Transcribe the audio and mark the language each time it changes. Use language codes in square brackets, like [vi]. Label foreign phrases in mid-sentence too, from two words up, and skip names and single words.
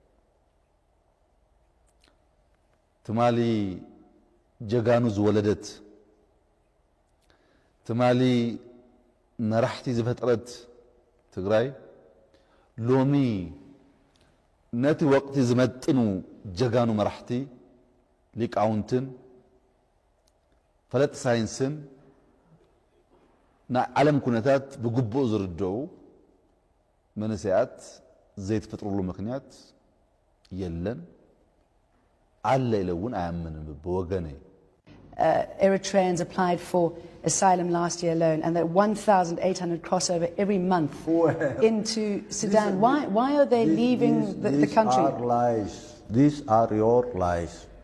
[ti] ትማሊ ጀጋኑ ዝወለደት ትማሊ መራሕቲ ዝፈጠረት ትግራይ ሎሚ ነቲ ወቅቲ ዝመጥኑ ጀጋኑ መራሕቲ ሊቃውንትን ፈለጥ ሳይንስን ናይ ዓለም ኩነታት ብግቡእ ዝርድዑ መንእሰያት ዘይትፈጥሩሉ ምክንያት የለን አለ ኢለውን [am] አያምንም በወገኔ [en] Eritreans applied for asylum last year alone, and that 1,800 cross over every month into Sudan. Why are they leaving the country? These are lies. These are your lies.